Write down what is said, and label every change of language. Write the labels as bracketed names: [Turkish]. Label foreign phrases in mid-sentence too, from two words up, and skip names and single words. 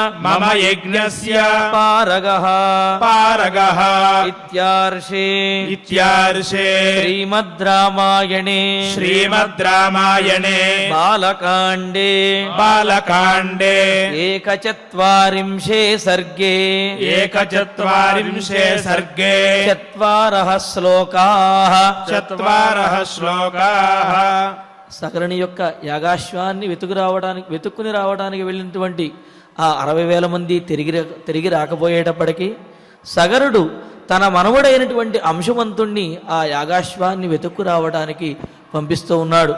[Sanskrit] पारगः इत्यार्षे श्रीमद् रामायणे बालकाण्डे एकचत्वारिंशे सर्गे चत्वारः श्लोकाः [Telugu] సగరుని యొక్క యాగాశ్వాన్ని వెతుక్కుని రావడానికి వెళ్ళినటువంటి ఆ 60,000 మంది తిరిగి రాకపోయేటప్పటికీ సగరుడు తన మనవడైనటువంటి అంశుమంతుణ్ణి ఆ యాగాశ్వాన్ని వెతుక్కు రావడానికి పంపిస్తూ ఉన్నాడు.